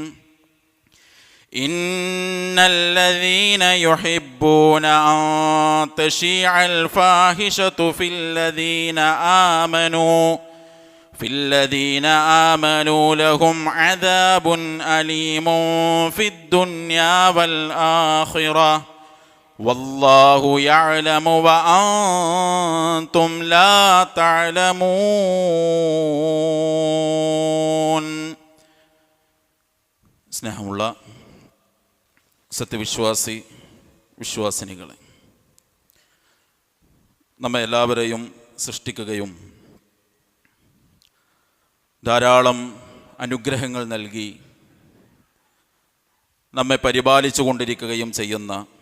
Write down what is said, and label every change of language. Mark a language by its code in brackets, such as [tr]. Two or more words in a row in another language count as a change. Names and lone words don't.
[ar] إن الذين يحبون أن تشيع الفاحشة في الذين آمنوا لهم عذاب أليم في الدنيا والآخرة والله يعلم وأنتم لا تعلمون. [ml] സ്നേഹമുള്ള വിശ്വാസിനികളെ, നമ്മെ എല്ലാവരെയും സൃഷ്ടിക്കുകയും ധാരാളം അനുഗ്രഹങ്ങൾ നൽകി നമ്മെ പരിപാലിച്ചു കൊണ്ടിരിക്കുകയും ചെയ്യുന്ന